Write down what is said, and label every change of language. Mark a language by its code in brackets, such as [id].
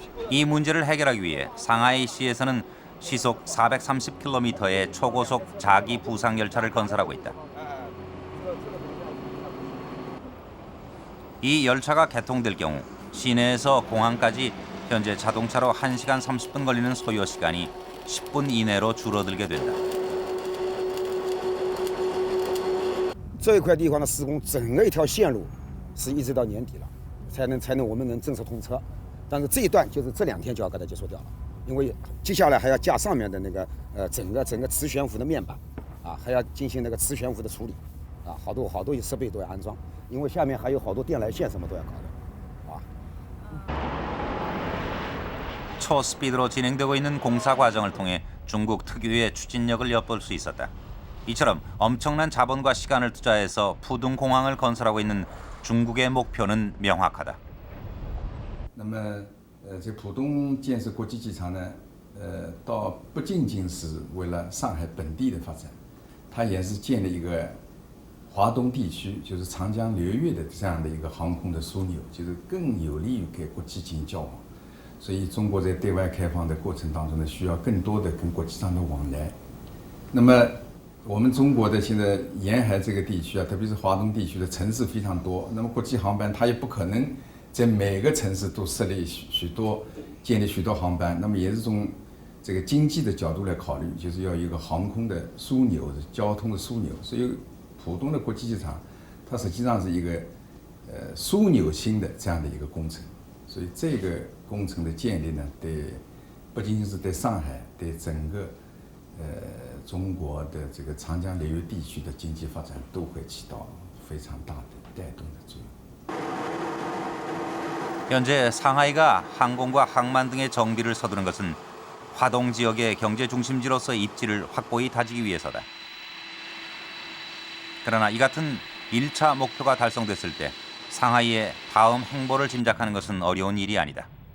[ko] 이 문제를 해결하기 위해 상하이시에서는 시속 430km의 초고속 자기 부상 열차를 건설하고 있다. 이 열차가 개통될 경우 시내에서 공항까지 현재 자동차로 1시간 30분 걸리는 소요 시간이 10분 이내로 줄어들게 된다. [zh] 这一块地方的施工，整个一条线路是一直到年底了，才能我们能正式通车。但是这一段就是这2天就要给它结束掉了，因为接下来还要架上面的那个整个磁悬浮的面板，啊，还要进行那个磁悬浮的处理，啊，好多设备都要安装，因为下面还有好多电缆线什么都要搞的，啊。 [ko] 초스피드로 진행되고 있는 공사 과정을 통해 중국 특유의 추진력을 엿볼 수 있었다. 이처럼 엄청난 자본과 시간을 투자해서 푸둥공항을 건설하고 있는 중국의 목표는 명확하다. [zh] 那么，这浦东建设国际机场呢，倒不仅仅是为了上海本地的发展，它也是建立一个华东地区，就是长江流域的这样的一个航空的枢纽，就是更有利于给国际进行交往。所以，中国在对外开放的过程当中呢，需要更多的跟国际上的往来。那么，我们中国的现在沿海这个地区啊，特别是华东地区的城市非常多，那么国际航班它也不可能在每个城市都设立建立许多航班，那么也是从这个经济的角度来考虑，就是要有一个航空的枢纽、交通的枢纽。所以，浦东的国际机场，它实际上是一个枢纽型的这样的一个工程。所以，这个工程的建立呢，对不仅仅是对上海，对整个中国的这个长江流域地区的经济发展都会起到非常大的带动的作用。 [ko] 현재 상하이가 항공과 항만 등의 정비를 서두른 것은 화동 지역의 경제 중심지로서의 입지를 확고히 다지기 위해서다. 그러나 이 같은 1차 목표가 달성됐을 때 상하이의 다음 행보를 짐작하는 것은 어려운 일이 아니다.